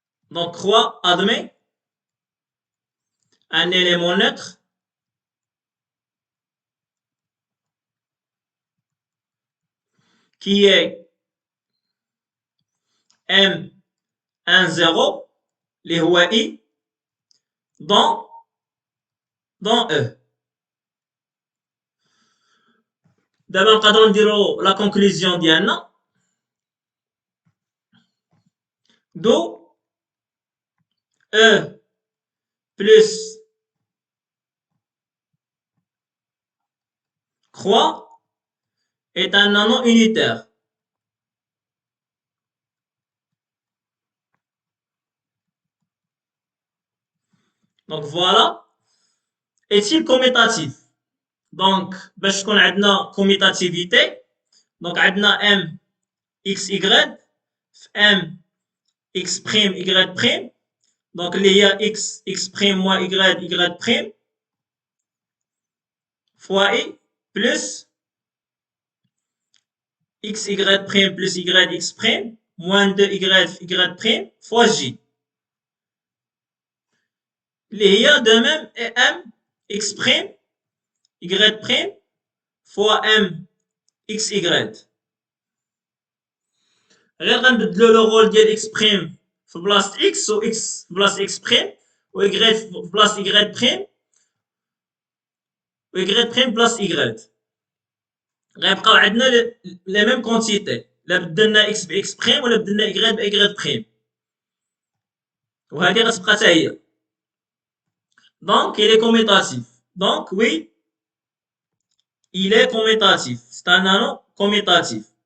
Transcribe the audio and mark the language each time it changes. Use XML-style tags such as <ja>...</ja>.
<fr>Donc croix admet un élément neutre qui est M1 0</fr> <ar>اللي هو I dans E. دابا نقدروا نديروا لا كونكلوزيون ديالنا.</ar> <fr>دو E plus croix est un anneau unitaire. Donc voilà. Est-il commutatif? Donc,</fr> <ar>باش تكون عندنا</ar> <fr>commutativité, donc</fr> <ar>عندنا</ar> <fr>M x y في M x prime y prime. Donc</fr> <ar>اللي هي</ar> <fr>x prime moins y prime fois I plus xy prime plus yx prime moins 2y prime fois j.</fr> <ar>اللي هي</ar> <fr>de même et M x prime y prime fois M xy.</fr> <ar>غير غنبدلو لو رول ديال x prime في بلاصة x و x في بلاصة x prime و y في بلاصة y prime و y prime بلاصة y. غيبقاو عندنا لي ميم كونتيتي، لا بدلنا x ب x prime ولا بدلنا y ب y prime، وهذه غتبقى حتى هي.</ar> <fr>Donc il est commutatif. Donc oui, il est commutatif. C'est un anneau commutatif.</fr>